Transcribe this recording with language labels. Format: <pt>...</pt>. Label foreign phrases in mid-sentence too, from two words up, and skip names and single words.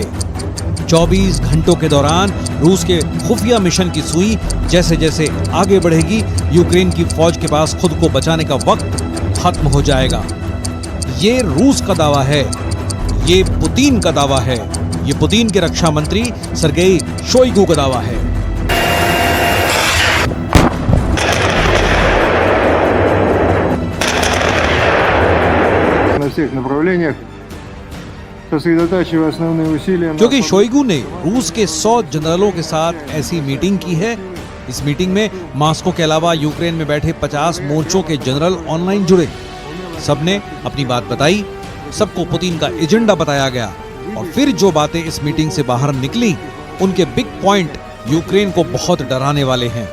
<hi>24 घंटों के दौरान रूस के खुफिया मिशन की सुई जैसे जैसे आगे बढ़ेगी, यूक्रेन की फौज के पास खुद को बचाने का वक्त खत्म हो जाएगा। ये रूस का दावा है, ये पुतिन का दावा है, ये पुतिन के रक्षा मंत्री सर्गेई शोइगु का दावा है।</hi> <ru>всех направлениях, сосредотачивая основные усилия।</ru> <hi>क्योंकि शोइगु ने रूस के 100 जनरलों के साथ ऐसी मीटिंग की है। इस मीटिंग में मॉस्को के अलावा यूक्रेन में बैठे 50 मोर्चों के जनरल ऑनलाइन जुड़े। सबने अपनी बात बताई, सबको पुतिन का एजेंडा बताया गया और फिर जो बातें इस मीटिंग से बाहर निकली, उनके बिग पॉइंट यूक्रेन को बहुत डराने वाले हैं।</hi>